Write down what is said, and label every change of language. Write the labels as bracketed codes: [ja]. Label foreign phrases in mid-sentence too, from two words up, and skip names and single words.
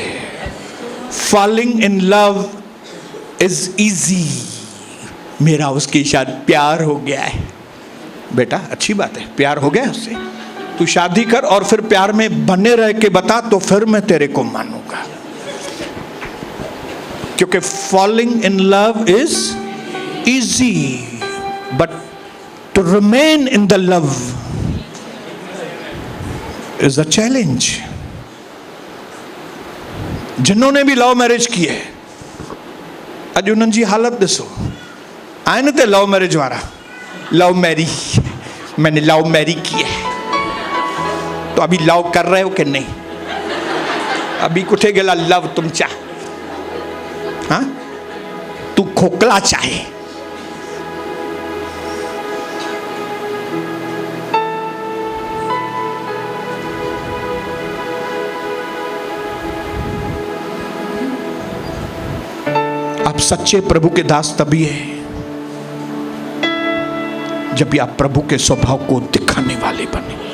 [en] Falling in love is easy. [hi] मेरा उसके साथ प्यार हो गया है। बेटा अच्छी बात है, प्यार हो गया उससे, तू शादी कर और फिर प्यार में बने रह के बता, तो फिर मैं तेरे को मानूंगा। [en] क्योंकि falling in love is easy, but to remain in the love is a challenge. [hi] जिन्होंने भी [en] love marriage [hi] की है, [sd] अज उन्हनि जी हालत ॾिसो। आए न ते [en] love marriage [sd] वारा, [en] love marriage, [hi] मैंने [en] love marriage [hi] की है, तो अभी लव कर रहे हो कि नहीं? [mr] अभी कुठे गेला लव तुमचा? हाँ, तू खोकला चाहे। [hi] आप सच्चे प्रभु के दास तभी है जब भी आप प्रभु के स्वभाव को दिखाने वाले बने।